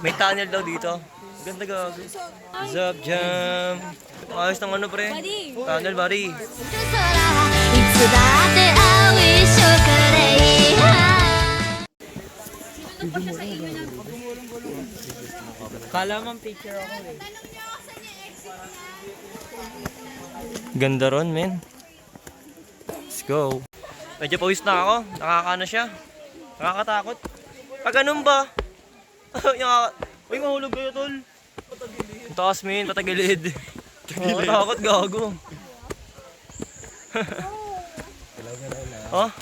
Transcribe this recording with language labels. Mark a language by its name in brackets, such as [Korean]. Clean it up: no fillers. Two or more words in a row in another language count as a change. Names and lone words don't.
[Filipino] May tunnel daw dito. Ganda gago. [English] What's up, Jam? [Filipino] Ayos ng ano pre? [English] Tunnel, buddy. [Japanese] 空はいつだって青一色でいい [Filipino] Kala mo picture ako eh. Ganda ron, men. [English] Let's go. [Filipino] Medyo pawis na ako. Nakakano siya. Nakakatakot. Pag ganun ba? Uy, mahulog kayo, tol. Ang taas, men. Patagilid. Nakakatakot, gago. Oh?